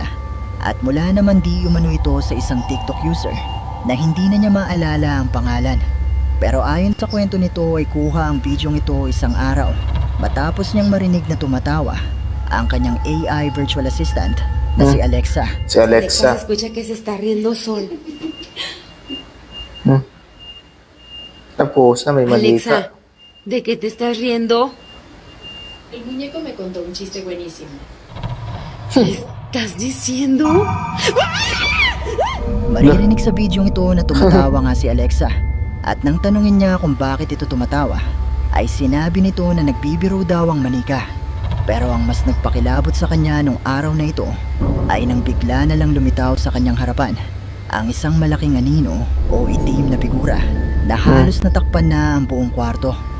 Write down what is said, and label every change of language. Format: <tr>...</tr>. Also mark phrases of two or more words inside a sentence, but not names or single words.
<tl>At mula naman di umano ito sa isang TikTok user na hindi na niya maalala ang pangalan. Pero ayon sa kwento nito ay kuha ang bidyong ito isang araw matapos niyang marinig na tumatawa ang kanyang</tl> <en>AI virtual assistant</en> <tl>na si Alexa. Si Alexa.</tl> <es>Se escucha que se está riendo Sol.</es> <tl>Tapos na may Alexa, malita.</tl> <es>¿de qué te estás riendo? El muñeco me contó un chiste buenísimo. ¿Estás diciendo?</es> <tl>Maririnig sa bidyong ito na tumatawa nga si Alexa. At nang tanungin niya kung bakit ito tumatawa, ay sinabi nito na nagbibiro daw ang manika. Pero ang mas nagpakilabot sa kanya nung araw na ito ay nang bigla na lang lumitaw sa kanyang harapan ang isang malaking anino o itim na figura na halos natakpan na ang buong kwarto.</tl>